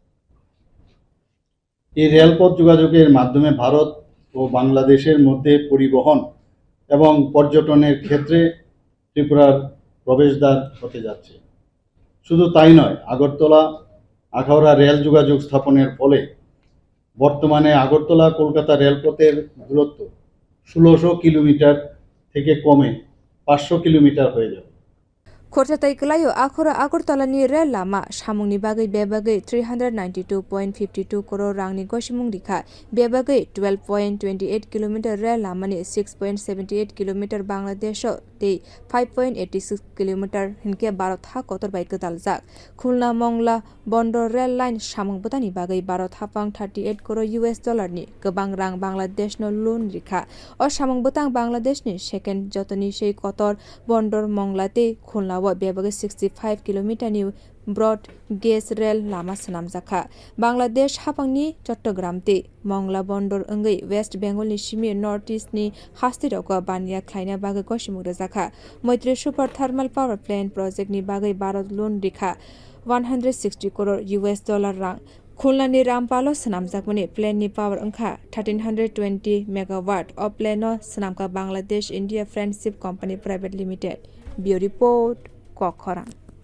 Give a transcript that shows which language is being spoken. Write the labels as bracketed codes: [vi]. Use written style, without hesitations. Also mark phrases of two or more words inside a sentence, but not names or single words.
[bn] এই রেলপথ যোগাযোগের মাধ্যমে ভারত ও বাংলাদেশের মধ্যে পরিবহন এবং পর্যটনের ক্ষেত্রে ত্রিপুরার প্রবেশদ্বার হতে যাচ্ছে। শুধু তাই নয়, আগরতলা আখাউড়া রেল যোগাযোগ স্থাপনের ফলে বর্তমানে আগরতলা কলকাতা রেলপথের দূরত্ব 1600 কিলোমিটার থেকে কমে 500 কিলোমিটার হয়ে যাবে। [trp] Khorchatai kelayo akhora Agartala ni rel lama samungni bagai bebagai 392.52 crore rangni gosimung rikha bebagai 12.28 km rel lama ni 6.78 km Bangladesh te 5.86 km hinke Bharat ha kotor bai kwtaljak Khulna Mongla Bondor rel line samung bwtangni bagai Bharat hapang 38 crore US dollar ni gobang rang Bangladesh no loan rikha o samung bwtang Bangladesh ni second jotoni sei kotor Bondor Mongla te Khulna bebagai 65 kilometer ni [en] broad gauge [trp] rel lama sanamjakha Bangladesh hapangni Chattogram te Mongla Bondor angai West Bengal ni simi North East ni hastirok bania khaina bagai gosimung rojakha Moitri Super Thermal Power Plant Project ni bagai Bharat loan rikha 160 crore US dollar rang Khulna ni Rampalo sanamjakmani plant ni power ankha 1320 megawatt o planto sanamka Bangladesh India Friendship Company Private Limited bio report kokthum